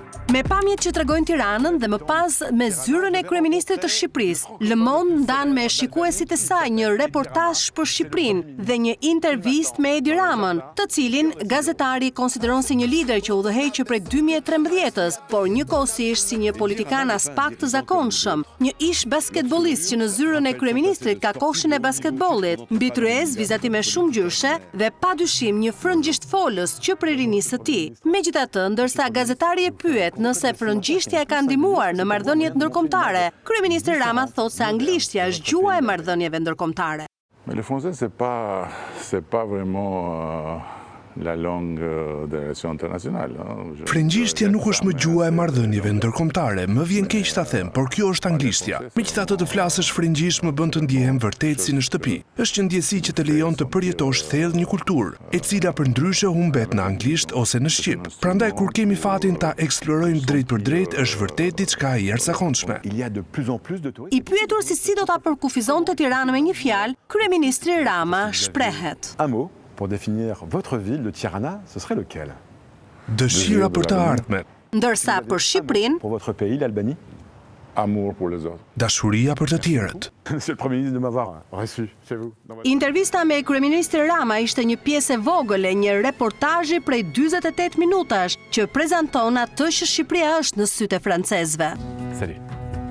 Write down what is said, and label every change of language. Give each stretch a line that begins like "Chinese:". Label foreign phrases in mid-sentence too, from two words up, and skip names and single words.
Albanian: Me pamjet që tregojnë Tiranën dhe më pas me zyrën e kryeministrit të Shqipërisë, Le Monde ndan me shikuesit e saj një reportazh për Shqipërinë dhe një intervistë me Edi Ramën, të cilin gazetari konsideron si një lider që udhëheqë prej 2013-s, por njëkohësisht si një politikan as pak të zakonshëm, një ish basketbollist që në zyrën e kryeministrit ka koshin e basketbollit, mbi tryez vizati me shumë gjyshe dhe padyshim një frëngjisht folës që prej rinisë së tij. Megjithatë, ndërsa gazetari e pyet nëse frëngjishtja e ka ndihmuar në marrëdhëniet ndërkombëtare, kryeministri Rama thotë se anglishtja është gjuha e marrëdhënieve ndërkombëtare.
French: Mais le français, c'est pas vraiment la langue des relations internationales.
Albanian: Frëngjishtja nuk është më gjuha e marrëdhënieve ndërkombëtare, më vjen keq ta them, por kjo është anglishtja. Megjithatë të flasësh frëngjisht më bën të ndihem vërtet si në shtëpi. Është një ndjesi që të lejon të përjetosh thellë një kulturë, e cila përndryshe humbet në anglisht ose në shqip. Prandaj kur kemi fatin ta eksplorojmë drejt për drejt, është vërtet diçka e jashtëzakonshme. I pyetur si do ta përkufizonte Tiranën me një fjalë, kryeministri Rama shprehet.
French: Pour définir votre ville de Tirana, ce serait lequel?
Albanian: Dëshira për të ardhmen. Ndërsa për Shqipërinë,
French: pour votre pays, l'Albanie? Amour pour les autres.
Albanian: Dashuria për të tjerët.
French: Monsieur le Premier ministre de m'avoir reçu chez vous.
Albanian: Intervista me kryeministri Rama ishte një pjesë e vogël e një reportazhi prej 48 minutash që prezanton atë që Shqipëria është në sytë e francezëve. Salut.